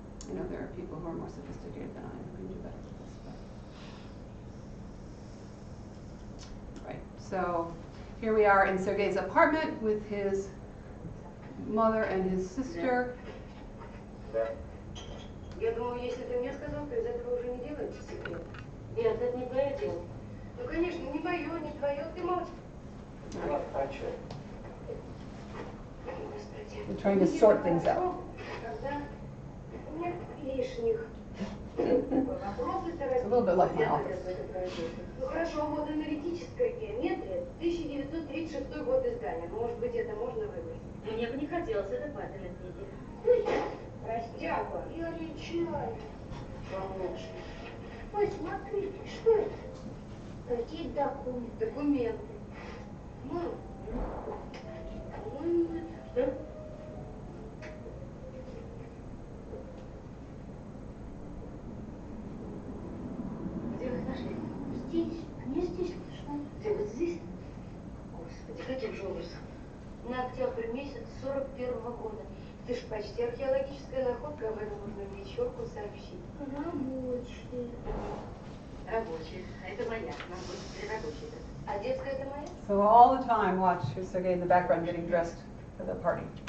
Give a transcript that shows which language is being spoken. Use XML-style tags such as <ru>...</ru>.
<en>I know there are people who are more sophisticated than I am who can do better with this. But. Right, so here we are in Sergei's apartment with his mother and his sister.</en> <ru>Да. Я думаю, если ты мне сказал, то из этого уже не делается секрет. Нет, это не твое дело. Ну, конечно, не мое, не твое, ты молчишь. Вот о чем.</ru> <en>We're trying to sort things out.</en> <ru>Когда? Нет, лишних. Вопросы</ru> <en>It's a little bit like my office.</en> <ru>Ну хорошо, вот аналитическая геометрия, 1936 год издания. Может быть, это можно выбрать? Мне бы не хотелось, это папины книги. Простяга, я речаю. Помочь. Ой, смотрите, что это? Какие документы? Документы. Мам, по-моему, это... Что? Где вы их нашли? Здесь. Не здесь, что? Где, вот здесь? Господи, каким же образом? На октябрь месяц 41-го года. Ты ж почти археологическая находка, об этом можно в вечерку сообщить. Рабочие. Рабочие. А это моя. Нам будет теперь рабочие. А детская это моя?</ru> <en>So all the time, watch Sergei in the background getting dressed for the party.</en>